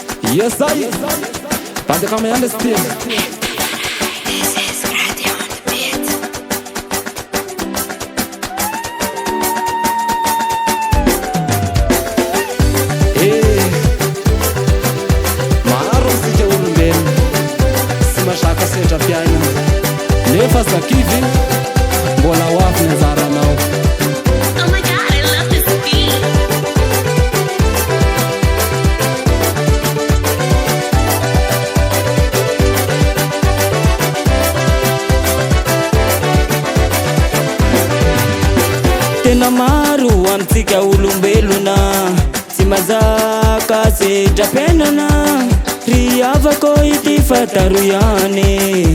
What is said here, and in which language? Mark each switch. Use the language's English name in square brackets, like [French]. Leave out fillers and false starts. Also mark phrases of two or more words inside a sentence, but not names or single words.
[English] Yes, I. But come and understand. This is Radio on the Beat. [Malagasy] Hey, maro sika olombelona sy mazaka setra fiaina nefa sakivy mbola ho avy ny anjaranao. [English] Oh my God, I love this beat. [Malagasy] Tena maro amintsika olombelona sy mazaka sedrapenana ry avako ity fataro ihany